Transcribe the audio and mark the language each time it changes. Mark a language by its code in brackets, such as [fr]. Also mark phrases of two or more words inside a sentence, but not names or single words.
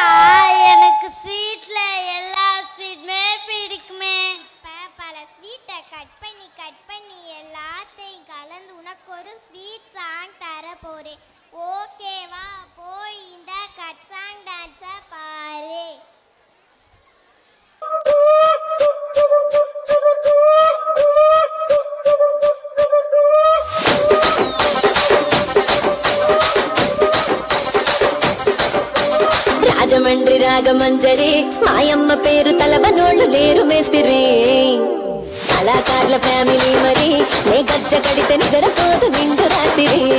[ta] எனக்கு ஸ்வீட்ல எல்லா ஸ்வீட்டுமே பிடிக்குமே. பல ஸ்வீட்டை கட் பண்ணி எல்லாத்தையும் கலந்து உனக்கு ஒரு [en] sweet song [ta] தர போறேன். ஓகேவா? போய் இந்த [en] cut song dance [ta] பாரு. [te] రాజమండ్రి రాగమంజరి మాయమ్మ పేరు తలవనోళ్ళు లేరు మేస్తిరి కళాకారుల ఫ్యామిలీ మరి నే గజ్జ కడితే నిద్రపోదు నిండు రాత్రి